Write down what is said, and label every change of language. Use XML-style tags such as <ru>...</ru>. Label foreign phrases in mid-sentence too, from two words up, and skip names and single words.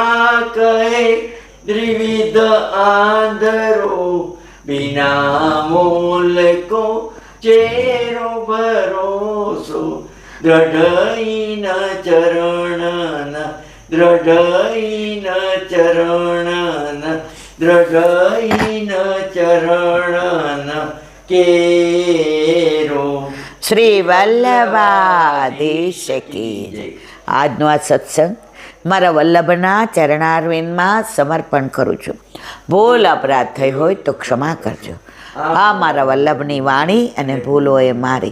<bra>कहे त्रिविध आंधरो बिना मोल को चेरो भरोसो दृढ़ चरण दृढ़ चरण दृढ़ चरण केरो</bra> <gu>શ્રી વલ્લભાધીશ કી જય. આજનો આ સત્સંગ મારા વલ્લભના ચરણારવિંદમાં સમર્પણ કરું છું. ભૂલ અપરાધ થઈ હોય તો ક્ષમા કરજો. આ મારા વલ્લભની વાણી અને ભૂલો એ મારી.</gu>